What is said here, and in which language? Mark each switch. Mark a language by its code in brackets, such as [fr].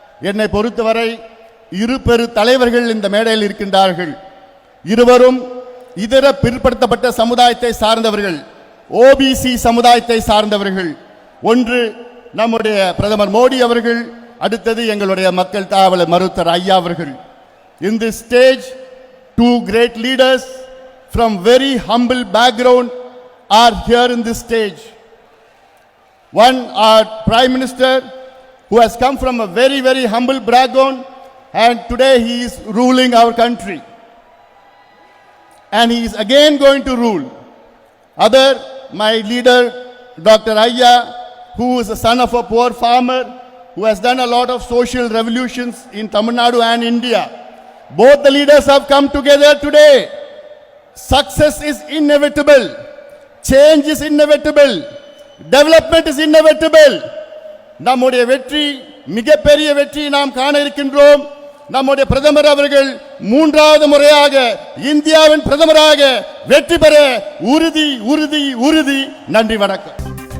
[ta] என்னை பொறுத்தவரை இரு பெரு தலைவர்கள் இந்த மேடையில் இருக்கின்றார்கள். இருவரும் இதர பிற்படுத்தப்பட்ட சமுதாயத்தை சார்ந்தவர்கள், ஓபிசி சமுதாயத்தை சார்ந்தவர்கள். ஒன்று நம்முடைய பிரதமர் மோடி அவர்கள், அடுத்தது எங்களுடைய மக்கள் தாவலர் மருத்துவர் ஐயா அவர்கள். [en] In this stage, two great leaders from very humble background are here in this stage. One, our Prime Minister, who has come from a very, very humble background, and today he is ruling our country. And he is again going to rule. Other, my leader, Dr. Ayya, who is the son of a poor farmer, who has done a lot of social revolutions in Tamil Nadu and India. Both the leaders have come together today. Success is inevitable. Change is inevitable. Development is inevitable. [ta] நம்முடைய வெற்றி, மிகப்பெரிய வெற்றி நாம் காண இருக்கின்றோம். நம்முடைய பிரதமர் அவர்கள் மூன்றாவது முறையாக இந்தியாவின் பிரதமராக வெற்றி பெற உறுதி உறுதி உறுதி. நன்றி, வணக்கம்.